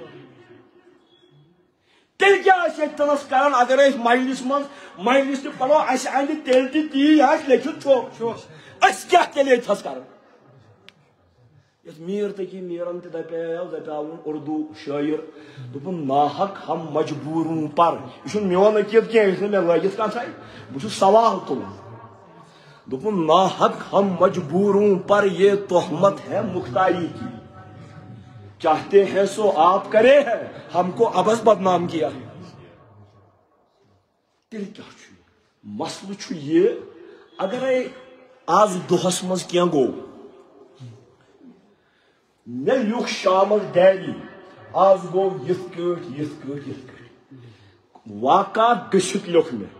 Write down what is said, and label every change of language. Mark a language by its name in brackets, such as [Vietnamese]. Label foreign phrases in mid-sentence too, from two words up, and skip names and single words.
[Kashmiri] تیٚلہِ کیٛاہ آسہِ ییٚتنس کران اگر أسۍ مجلس تہِ پرو اَسہِ اندِ تیٚلہِ تہِ تی آسہِ لیکھِتھ چھُ أسۍ کیٛاہ تیٚلہِ ییٚتھس کران یتھ میٖر تقی میٖرن تہِ دپیاوُن اردو شٲعر دوٚپُن [Urdu] ناحق ہم مجبوٗروں [Kashmiri] پر یہِ چھُنہٕ میون عقیٖدٕ کینٛہہ یہِ چھُنہٕ مےٚ لٲگِتھ کانٛہہ بہٕ چھُس سوال تُلان دوٚپُن [Urdu] ناحق ہم مجبوٗروں پر یہ تہمت ہے مختاری کی چاہتے ہیں سو آپ کرے ہے ہم کو ابس بدنام کیا [Kashmiri] تیٚلہِ کیٛاہ چھُ مسلہٕ چھُ یہِ اگرے آز دۄہس منٛز کینٛہہ گوٚو مےٚ لیوٗکھ شامس ڈایری آز گوٚو یِتھ کٲٹھۍ واقعات گٔژھِتھ لیوٚکھ مےٚ